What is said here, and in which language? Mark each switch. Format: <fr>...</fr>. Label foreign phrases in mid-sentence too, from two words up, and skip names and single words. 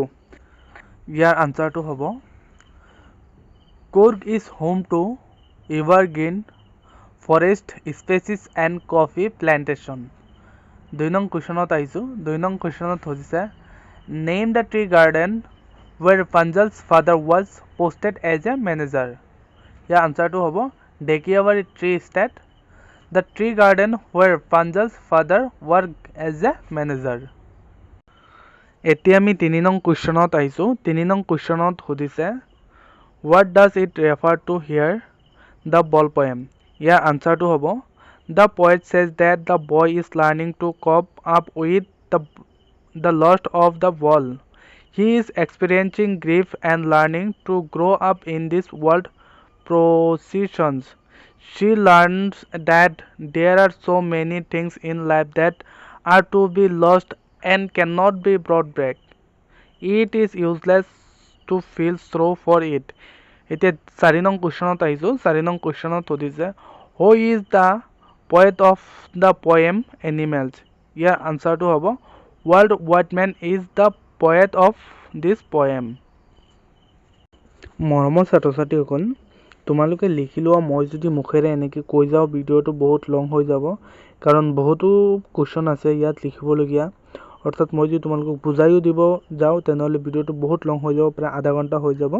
<as>ইয়াৰ আনচাৰটো হ'ব</as> <en>Coorg is home to evergreen forest species and coffee plantation.</en> <as>2 নং কুৱেশ্যনত আহিছোঁ। 2 নং কুৱেশ্যনত হৈছে</as> <en>name the tree garden where Panjal's father was posted as a manager. Here answer to hobo Dekiavari Tree Estate, the tree garden where Panjal's father worked as a manager.</en> <as>এতিয়া আমি 3 নং কুৱেশ্যনত আহিছোঁ। 3 নং কুৱেশ্যনত সুধিছে</as> <en>what does it refer to here the ball poem.</en> <as>ইয়াৰ আনচাৰটো হ'ব</as> <en>the poet says that the boy is learning to cope up with the loss of the ball. He is experiencing grief and learning to grow up in this world processions. She learns that there are so many things in life that are to be lost and cannot be brought back. It is useless to feel sorrow for it.</en> <as>এতিয়া 4 নং কুৱেশ্যনত আহিছোঁ। 4 নং কুৱেশ্যনত সুধিছে</as> <en>who is the poet of the poem Animals.</en> <as>ইয়াৰ আনচাৰটো হ'ব</as> <en>Walt Whitman is the poet of this poem.</en> <as>মৰমৰ ছাত্ৰ-ছাত্ৰীসকল তোমালোকে লিখি লোৱা। মই যদি মুখেৰে এনেকৈ কৈ যাওঁ ভিডিঅ'টো বহুত লং হৈ যাব, কাৰণ বহুতো কুৱেশ্যন আছে ইয়াত লিখিবলগীয়া। অৰ্থাৎ মই যদি তোমালোকক বুজাইও দিব যাওঁ তেনেহ'লে ভিডিঅ'টো বহুত লং হৈ যাব, প্ৰায় আধা ঘণ্টা হৈ যাব।</as>